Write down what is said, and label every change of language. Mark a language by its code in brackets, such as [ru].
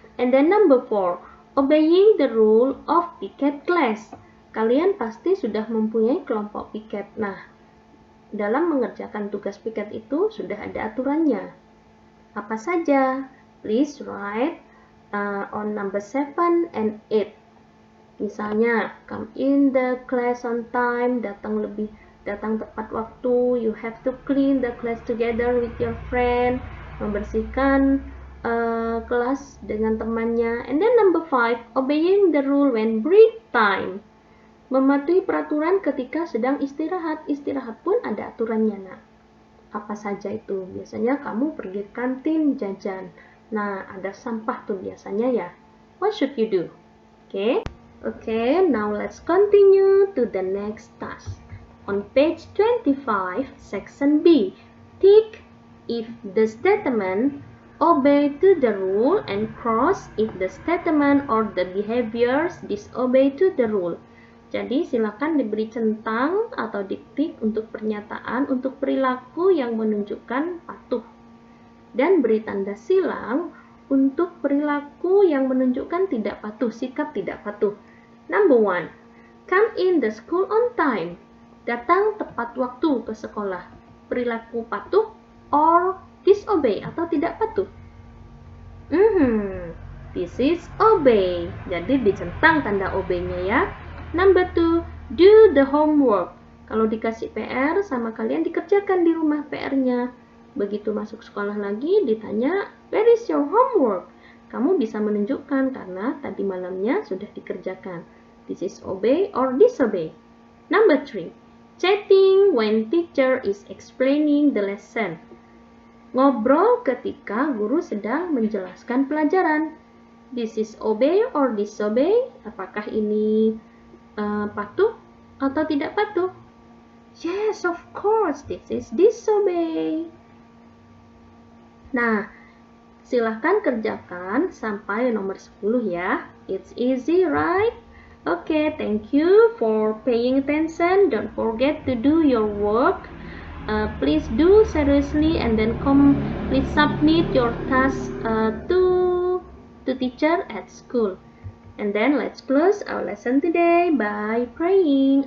[en] And then number 4, obeying the rule of picket class. [id] Kalian pasti sudah mempunyai kelompok piket. Nah, dalam mengerjakan tugas piket itu sudah ada aturannya. Apa saja? [en] Please write on number 7 and 8. Misalnya, come in the class on time, [id] datang tepat waktu, [en] you have to clean the class together with your friend, [id] membersihkan kelas dengan temannya. [en] And then number 5, obeying the rule when break time. [id] Mematuhi peraturan ketika sedang istirahat. Istirahat pun ada aturannya, nak. Apa saja itu? Biasanya kamu pergi kantin jajan. Nah, ada sampah tuh biasanya ya. [en] What should you do? Okay, now let's continue to the next task. On page 25, section B, tick if the statement obey to the rule and cross if the statement or the behaviors disobey to the rule. [id] Jadi silakan diberi centang atau diktik untuk pernyataan untuk perilaku yang menunjukkan patuh. Dan beri tanda silang untuk perilaku yang menunjukkan tidak patuh, sikap tidak patuh. [en] Number 1, come in the school on time. [id] Datang tepat waktu ke sekolah. Perilaku patuh [en] or disobey [id] atau tidak patuh? [en] This is obey. [id] Jadi dicentang tanda obey-nya ya. [en] Number 2, do the homework. [id] Kalau dikasih PR sama kalian dikerjakan di rumah PR-nya. Begitu masuk sekolah lagi ditanya, [en] where is your homework? [id] Kamu bisa menunjukkan karena tadi malamnya sudah dikerjakan. [en] This is obey or disobey. Number 3, chatting when teacher is explaining the lesson. [id] Ngobrol ketika guru sedang menjelaskan pelajaran. [en] This is obey or disobey. [id] Apakah ini patuh atau tidak patuh? [en] Yes, of course, this is disobey. Nah, [id] Silahkan kerjakan sampai nomor 10 ya. [en] It's easy, right? Okay, thank you for paying attention. Don't forget to do your work. Please do seriously and then please submit your task to teacher at school. And then let's close our lesson today by praying.